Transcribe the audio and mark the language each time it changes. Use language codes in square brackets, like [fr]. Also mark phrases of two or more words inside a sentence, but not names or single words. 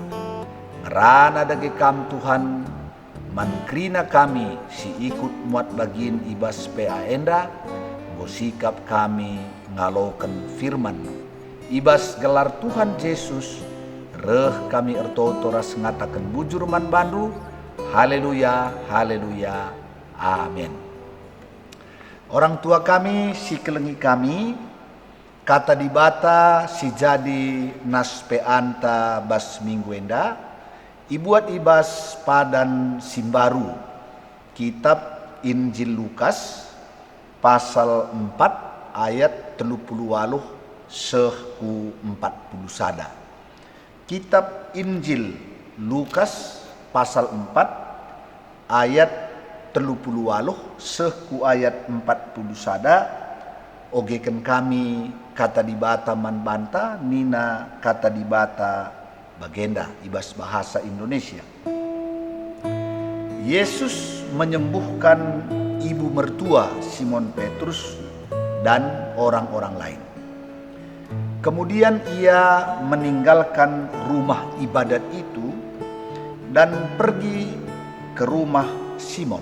[btx] Ngerana dage kam Tuhan mankrina kami si ikut muat bagin ibas PA enda, sikap kami ngaloken firman ibas gelar Tuhan Yesus, reh kami ertoto ras ngatakan bujur man bandu. Haleluya, haleluya, amin. Orang tua kami, si kelengi kami, kata dibata si jadi nas peanta bas minggu enda, ibuat ibas padan simbaru, kitab Injil Lukas pasal 4 ayat 38 sehku 40 sada. Kitab Injil Lukas pasal 4 ayat 38 sehku ayat 40 sada. Ogeken kami kata dibata man banta nina kata dibata bagenda ibas bahasa Indonesia. [id] Yesus menyembuhkan ibu mertua Simon Petrus dan orang-orang lain. Kemudian ia meninggalkan rumah ibadat itu dan pergi ke rumah Simon.